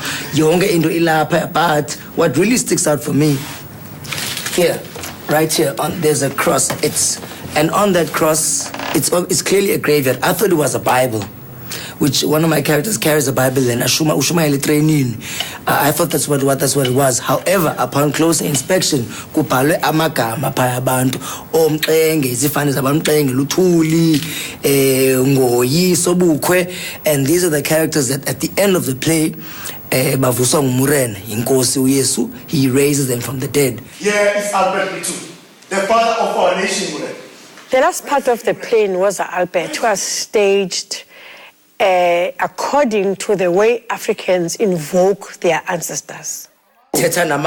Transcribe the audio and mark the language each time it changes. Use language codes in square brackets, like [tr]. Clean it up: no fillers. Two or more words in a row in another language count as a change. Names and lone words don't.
[en] But what really sticks out for me, here, right here, there's a cross. And on that cross, it's clearly a graveyard. I thought it was a Bible, which one of my characters carries a Bible and I thought that's what it was. However, upon closer inspection, [xh] kubhalwe amagama phaya abantu omxenge, izifani zabamxenge, luthuli, ngoyi, sobukhwe, [en] and these are the characters that at the end of the play [xh] bavuswa ngumurena, inkosi uYesu, [en] he raises them from the dead. Here is Albert Lutu, the father of our nation. The last part of the play in Woza Albert was staged according to the way Africans invoke their ancestors. Raising